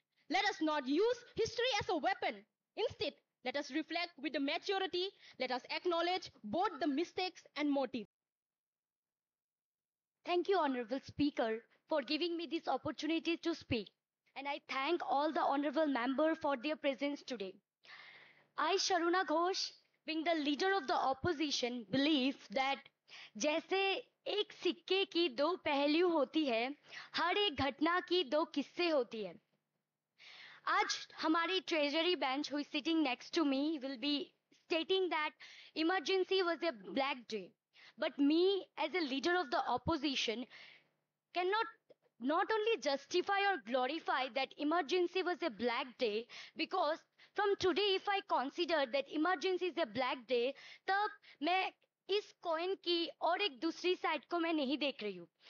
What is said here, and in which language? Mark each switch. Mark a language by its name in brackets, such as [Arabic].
[English] Let us not use history as a weapon. Instead, let us reflect with the maturity. Let us acknowledge both the mistakes and motives. Thank you, Honorable Speaker, for giving me this opportunity to speak. And I thank all the honorable members for their presence today. I, Sharuna Ghosh, being the leader of the opposition, believe that [Hindi] जैसे एक सिक्के की दो पहलू होती है, हर एक घटना की दो किस्से होती है. आज हमारी treasury bench [English] who is sitting next to me will be stating that emergency was a black day. But me, as a leader of the opposition, cannot not only justify or glorify that emergency was a black day, because from today if I consider that emergency is a black day, [Hindi] तब मैं इस coin की और एक दूसरी side को मैं नहीं देख रही हूँ.